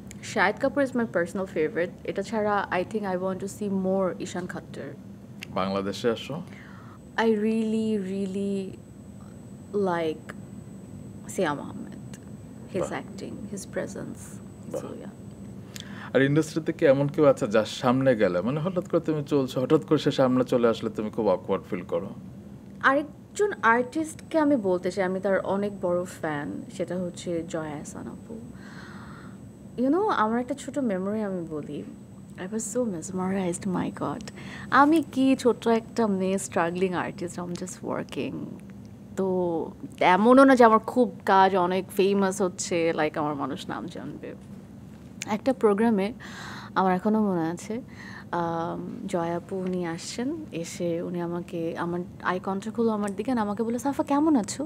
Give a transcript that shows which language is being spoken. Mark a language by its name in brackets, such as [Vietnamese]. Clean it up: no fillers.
[English] Shahid Kapoor is my personal favorite. [Bangla] এটা ছাড়া [English] I think I want to see more Ishan Khattar. [Bangla] বাংলাদেশে আসো, [English] I really like Siam Ahmed. His acting, his presence. So yeah. [Bangla] আর ইন্ডাস্ট্রিতে কি এমন কেউ আছে যার সামনে গেলে মানে হঠাৎ করে তুমি চলছো, হঠাৎ করে সে সামনে চলে আসলে তুমি খুব অকওয়ার্ড ফিল করো? আরেকজন আর্টিস্টকে আমি বলতে চাই, আমি তার অনেক বড় ফ্যান, সেটা হচ্ছে জয়া আহসান আপু। আমার একটা ছোট মেমোরি আমি বলি। [English] I was so mesmerized, my God. [Bangla] আমি কি ছোট একটা মেয়ে স্ট্রাগলিং আর্টিস্ট, [English] I'm just working. [Bangla] তো এমনও না যে আমার খুব কাজ অনেক ফেমাস হচ্ছে, লাইক আমার মানুষ নাম জানবে। একটা প্রোগ্রামে আমার এখনও মনে আছে, জয়া আপু উনি আসছেন, এসে উনি আমাকে আমার আই কন্ট্যাক্ট হলো আমার দিকে, আমাকে বলে সাফা কেমন আছো?